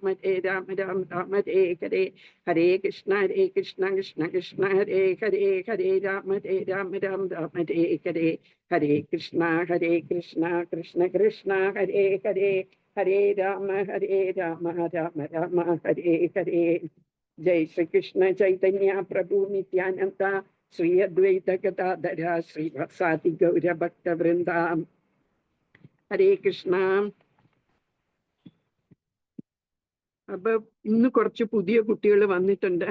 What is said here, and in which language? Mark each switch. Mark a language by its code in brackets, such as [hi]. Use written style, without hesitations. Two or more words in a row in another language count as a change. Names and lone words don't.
[sa] രാമ ഹരേ ഹരേ ഹരേ കൃഷ്ണ കൃഷ്ണ കൃഷ്ണ ഹരേ ഹരേ ഹരേ രാമ രാമ ഹരേ ഹരേ ഹരേ കൃഷ്ണ കൃഷ്ണ കൃഷ്ണ ഹരേ ഹരേ ഹരേ രാമ രാമ രാമ ഹരേ ഹരേ ജയ് ശ്രീകൃഷ്ണ ചൈതന്യ പ്രഭു നിത്യാനന്ദ ശ്രീ അദ്വൈത ഗദാധര ശ്രീവാസാദി ഗൗരഭക്തവൃന്ദ ഹരേ കൃഷ്ണ. [ml] അപ്പൊ ഇന്ന് കുറച്ച് പുതിയ കുട്ടികൾ വന്നിട്ടുണ്ട്.